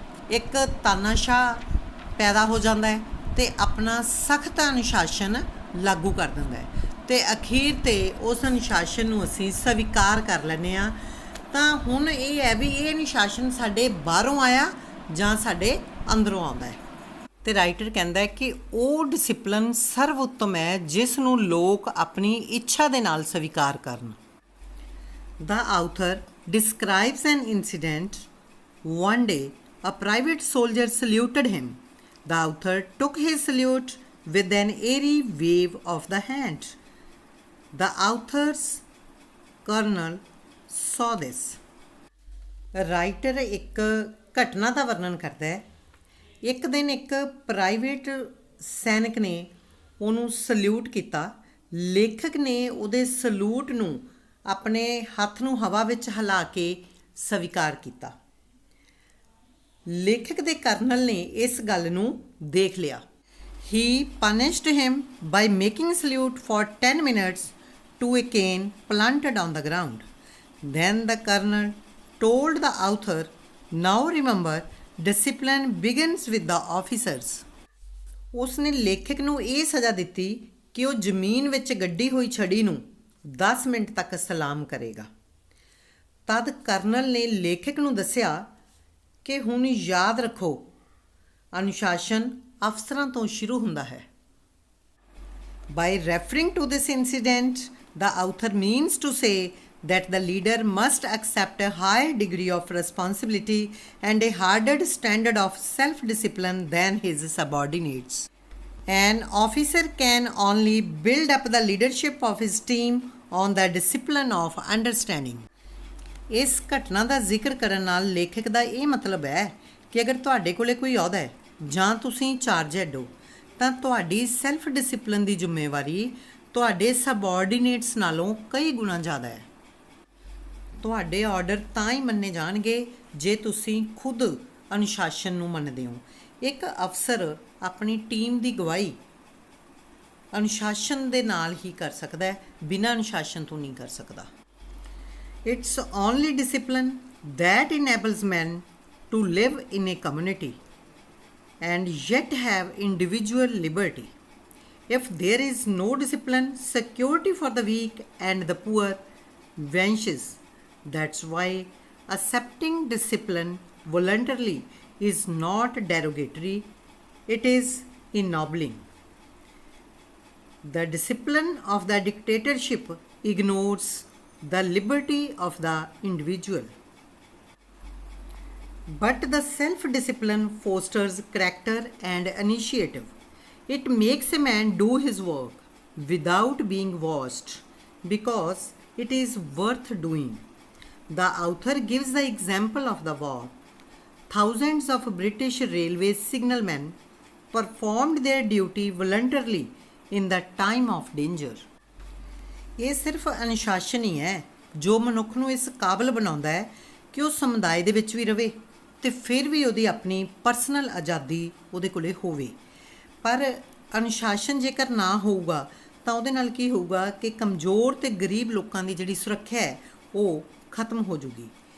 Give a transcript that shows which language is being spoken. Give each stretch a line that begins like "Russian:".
Punjabi: ਇੱਕ ਤਾਨਾਸ਼ਾਹ ਪੈਦਾ ਹੋ ਜਾਂਦਾ ਹੈ ਅਤੇ ਆਪਣਾ ਸਖਤ ਅਨੁਸ਼ਾਸਨ ਲਾਗੂ ਕਰ ਦਿੰਦਾ ਹੈ ਅਤੇ ਅਖੀਰ 'ਤੇ ਉਸ ਅਨੁਸ਼ਾਸਨ ਨੂੰ ਅਸੀਂ ਸਵੀਕਾਰ ਕਰ ਲੈਂਦੇ ਹਾਂ। ਤਾਂ ਹੁਣ ਇਹ ਹੈ ਵੀ ਇਹ ਅਨੁਸ਼ਾਸਨ ਸਾਡੇ ਬਾਹਰੋਂ ਆਇਆ ਜਾਂ ਸਾਡੇ ਅੰਦਰੋਂ ਆਉਂਦਾ ਹੈ। ਤੇ ਰਾਈਟਰ ਕਹਿੰਦਾ ਹੈ ਕਿ ਉਹ ਡਿਸਪਲਿਨ ਸਰਵ ਉੱਤਮ ਹੈ ਜਿਸ ਨੂੰ ਲੋਕ ਆਪਣੀ ਇੱਛਾ ਦੇ ਨਾਲ ਸਵੀਕਾਰ ਕਰਨ।
English: The author describes an incident. One day, a private soldier saluted him. The author took his salute with an airy wave of the hand. The author's colonel saw this.
Punjabi: Writer ਇੱਕ ਘਟਨਾ ਦਾ ਵਰਣਨ ਕਰਦਾ ਹੈ। ਇੱਕ ਦਿਨ ਇੱਕ ਪ੍ਰਾਈਵੇਟ ਸੈਨਿਕ ਨੇ ਉਹਨੂੰ ਸਲੂਟ ਕੀਤਾ। ਲੇਖਕ ਨੇ ਉਹਦੇ ਸਲੂਟ ਨੂੰ ਆਪਣੇ ਹੱਥ ਨੂੰ ਹਵਾ ਵਿੱਚ ਹਿਲਾ ਕੇ ਸਵੀਕਾਰ ਕੀਤਾ। ਲੇਖਕ ਦੇ ਕਰਨਲ ਨੇ ਇਸ ਗੱਲ ਨੂੰ ਦੇਖ ਲਿਆ।
English: He punished him by making salute for 10 minutes to a cane planted on the ground. Then the colonel told the author, now remember, discipline begins with the officers.
Punjabi: ਉਸਨੇ ਲੇਖਕ ਨੂੰ ਇਹ ਸਜ਼ਾ ਦਿੱਤੀ ਕਿ ਉਹ ਜ਼ਮੀਨ ਵਿੱਚ ਗੱਡੀ ਹੋਈ ਛੜੀ ਨੂੰ 10 ਮਿੰਟ ਤੱਕ ਸਲਾਮ ਕਰੇਗਾ। ਤਦ ਕਰਨਲ ਨੇ ਲੇਖਕ ਨੂੰ ਦੱਸਿਆ ਕਿ ਹੁਣ ਯਾਦ ਰੱਖੋ, ਅਨੁਸ਼ਾਸਨ ਅਫਸਰਾਂ ਤੋਂ ਸ਼ੁਰੂ ਹੁੰਦਾ ਹੈ। By referring to this incident, the author means to say that the leader must accept a higher degree of responsibility and a harder standard of self-discipline than his subordinates. An officer can only build up the leadership of his team on the discipline of understanding. ਇਸ ਘਟਨਾ ਦਾ ਜ਼ਿਕਰ ਕਰਨ ਨਾਲ ਲੇਖਕ ਦਾ ਇਹ ਮਤਲਬ ਹੈ ਕਿ ਅਗਰ ਤੁਹਾਡੇ ਕੋਲੇ ਕੋਈ ਅਹੁਦਾ ਹੈ ਜਾਂ ਤੁਸੀਂ ਚਾਰਜ ਹੈਡ ਹੋ ਤਾਂ ਤੁਹਾਡੀ ਸੈਲਫ ਡਿਸਿਪਲਿਨ ਦੀ ਜ਼ਿੰਮੇਵਾਰੀ ਤੁਹਾਡੇ ਸਬਆਰਡੀਨੇਟਸ ਨਾਲੋਂ ਕਈ ਗੁਣਾ ਜ਼ਿਆਦਾ ਹੈ। ਤੁਹਾਡੇ ਆਰਡਰ ਤਾਂ ਹੀ ਮੰਨੇ ਜਾਣਗੇ ਜੇ ਤੁਸੀਂ ਖੁਦ ਅਨੁਸ਼ਾਸਨ ਨੂੰ ਮੰਨਦੇ ਹੋ। ਇੱਕ ਅਫਸਰ ਆਪਣੀ ਟੀਮ ਦੀ ਅਗਵਾਈ ਅਨੁਸ਼ਾਸਨ ਦੇ ਨਾਲ ਹੀ ਕਰ ਸਕਦਾ ਹੈ, ਬਿਨਾਂ ਅਨੁਸ਼ਾਸਨ ਤੋਂ ਨਹੀਂ ਕਰ ਸਕਦਾ।
English: It's only discipline that enables men to live in a community and yet have individual liberty. If there is no discipline, security for the weak and the poor vanishes. That's why accepting discipline voluntarily is not derogatory, it is ennobling. The discipline of the dictatorship ignores the liberty of the individual. But the self-discipline fosters character and initiative. It makes a man do his work without being watched because it is worth doing. The author gives the example of the war. Thousands of British railway signalmen performed their duty voluntarily in the time of danger.
Punjabi: ਇਹ ਸਿਰਫ ਅਨੁਸ਼ਾਸਨ ਹੀ ਹੈ ਜੋ ਮਨੁੱਖ ਨੂੰ ਇਸ ਕਾਬਲ ਬਣਾਉਂਦਾ ਹੈ ਕਿ ਉਹ ਸਮੁਦਾਇ ਦੇ ਵਿੱਚ ਵੀ ਰਵੇ ਅਤੇ ਫਿਰ ਵੀ ਉਹਦੀ ਆਪਣੀ ਪਰਸਨਲ ਆਜ਼ਾਦੀ ਉਹਦੇ ਕੋਲੇ ਹੋਵੇ। ਪਰ ਅਨੁਸ਼ਾਸਨ ਜੇਕਰ ਨਾ ਹੋਊਗਾ ਤਾਂ ਉਹਦੇ ਨਾਲ ਕੀ ਹੋਊਗਾ ਕਿ ਕਮਜ਼ੋਰ ਅਤੇ ਗਰੀਬ ਲੋਕਾਂ ਦੀ ਜਿਹੜੀ ਸੁਰੱਖਿਆ ਹੈ ਉਹ ਖਤਮ ਹੋ ਜੂਗੀ।